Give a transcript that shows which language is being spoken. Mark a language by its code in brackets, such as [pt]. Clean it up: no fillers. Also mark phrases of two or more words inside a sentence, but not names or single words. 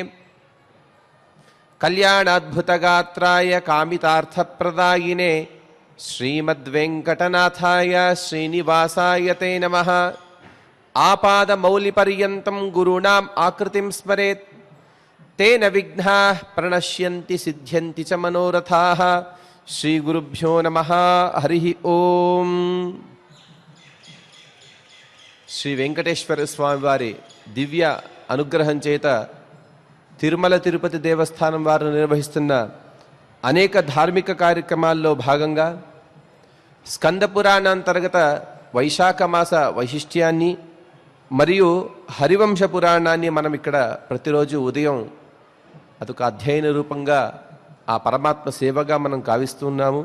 [sa] कल्याणाद्भुतगात्राय कामितार्थप्रदायिने श्रीमद्वेङ्कटनाथाय श्रीनिवासाय ते नमः। आपादमौलिपर्यन्तं गुरूणाम् आकृतिं स्मरेत् तेन विघ्नाः प्रणश्यन्ति सिद्ध्यन्ति च मनोरथाः। श्रीगुरुभ्यो नमः। हरिः ओम्। [te] శ్రీ వెంకటేశ్వర స్వామి వారి దివ్య అనుగ్రహం చేత తిరుమల తిరుపతి దేవస్థానం వారు నిర్వహిస్తున్న అనేక ధార్మిక కార్యక్రమాల్లో భాగంగా స్కంద పురాణాంతర్గత వైశాఖ మాస వైశిష్ట్యాన్ని మరియు హరివంశ పురాణాన్ని మనం ఇక్కడ ప్రతిరోజు ఉదయం అదొక అధ్యయన రూపంగా ఆ పరమాత్మ సేవగా మనం కావిస్తున్నాము.